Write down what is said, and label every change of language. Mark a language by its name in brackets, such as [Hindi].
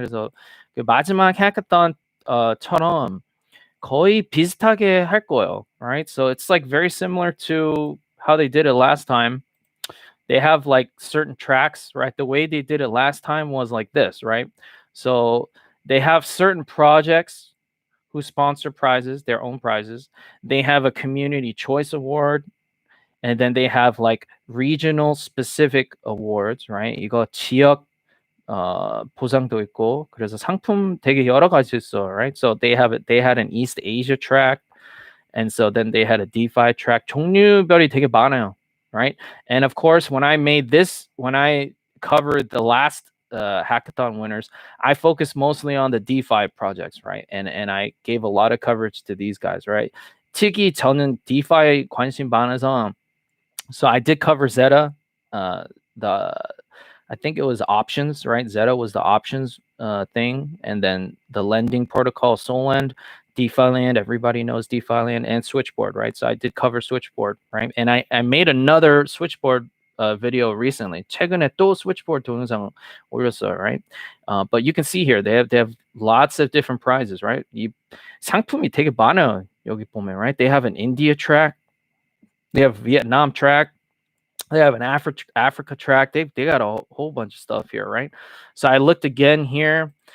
[Korean] 그래서 그 마지막 hackathon처럼 거의 비슷하게 할 거예요, right? [English] So it's like very similar to how they did it last time. They have like certain tracks, right? The way they did it last time was like this, right? So they have certain projects who sponsor prizes, their own prizes. They have a community choice award, and then they have like regional specific awards, right? [Korean] 이거 지역 보상도 있고, 그래서 상품 되게 여러 가지 있어, right? [English] So they had an East Asia track, and so then they had a DeFi track. [Korean] 종류별이 되게 많아요, right? [English] And of course, when I covered the last hackathon winners, I focused mostly on the DeFi projects, right? And I gave a lot of coverage to these guys, right? [Korean] 특히 저는 DeFi 관심 많아서, [English] so I did cover Zeta, I think it was options, right? Zeta was the options thing, and then the lending protocol, Solend, DeFi Land, everybody knows DeFi Land, and Switchboard, right? So I did cover Switchboard, right? And I made another Switchboard video recently. [Korean] 최근에 또 Switchboard 동영상 올렸어요, right? [English] But you can see here they have lots of different prizes, right? [Korean] 이 상품이 되게 많아요. 여기 보면, right? [English] They have an India track, they have Vietnam track, they have an Africa track. They got a whole bunch of stuff here, right? So I looked again here.